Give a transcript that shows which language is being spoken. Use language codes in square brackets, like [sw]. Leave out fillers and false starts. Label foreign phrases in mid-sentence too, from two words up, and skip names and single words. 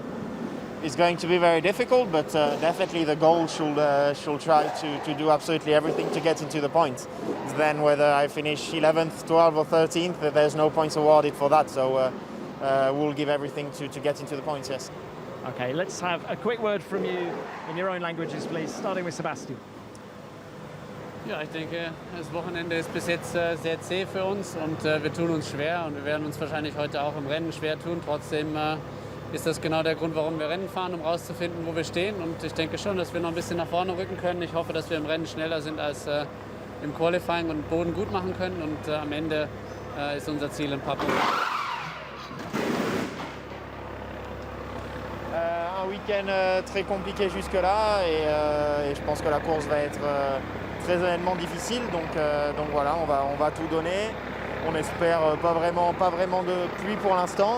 [en] It's going to be very difficult, but definitely the goal should try to do absolutely everything to get into the points. Then whether I finish 11th, 12th or 13th, there's no points awarded for that, so we'll give everything to get into the points, yes. Okay, let's have a quick word from you in your own languages, please, starting with Sebastian. [de] Ja, ich denke, das Wochenende ist bis jetzt sehr zäh für uns und wir tun uns schwer und wir werden uns wahrscheinlich heute auch im Rennen schwer tun. Trotzdem ist das genau der Grund, warum wir Rennen fahren, um rauszufinden, wo wir stehen. Und ich denke schon, dass wir noch ein bisschen nach vorne rücken können. Ich hoffe, dass wir im Rennen schneller sind als im Qualifying und Boden gut machen können. Und am Ende ist unser Ziel ein paar Punkte. [fr] Un week-end très compliqué jusque-là et je pense que la course va être très honnêtement difficile. Donc voilà, on va tout donner. On espère pas vraiment de pluie pour l'instant.